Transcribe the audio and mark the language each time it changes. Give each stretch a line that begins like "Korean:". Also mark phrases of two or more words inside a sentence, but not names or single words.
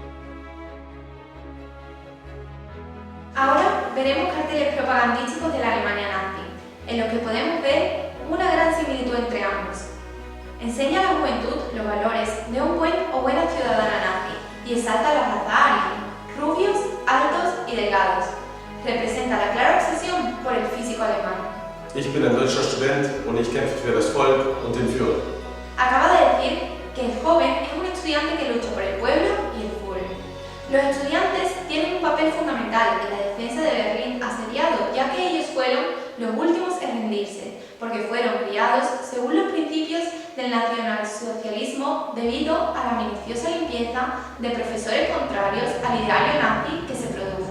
Spanish: Ahora veremos carteles propagandísticos de la Alemania nazi, en los que podemos ver una gran similitud entre ambos. Enseña a la juventud los valores de un buen o buena ciudadana nazi y exalta a la raza aria, rubios, altos y delgados. Representa la clara obsesión por el físico alemán.
German: Ich bin ein deutscher Student und ich kämpfe für das Volk und den Führer.
Spanish: Acaba de decir que el joven es un estudiante que lucha por el pueblo y el Führer. Los estudiantes tienen un papel fundamental en la defensa de Berlín asediado, ya que ellos fueron los últimos en rendirse, porque fueron criados según los principios del nacionalsocialismo debido a la minuciosa limpieza de profesores contrarios al ideario nazi que se produjo.